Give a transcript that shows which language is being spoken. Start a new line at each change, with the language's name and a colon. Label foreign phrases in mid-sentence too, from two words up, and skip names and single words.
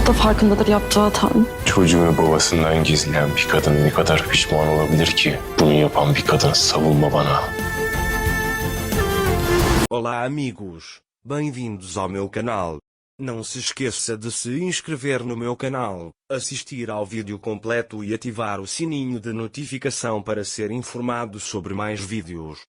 Turkish: da farkındadır yaptığı hatanın. Çocuğunu babasından gizleyen bir kadın ne kadar pişman olabilir ki? Bunu yapan bir kadın savunma bana.
Portuguese: Olá amigos, bem-vindos ao meu canal. Não se esqueça de se inscrever no meu canal, assistir ao vídeo completo e ativar o sininho de notificação para ser informado sobre mais vídeos.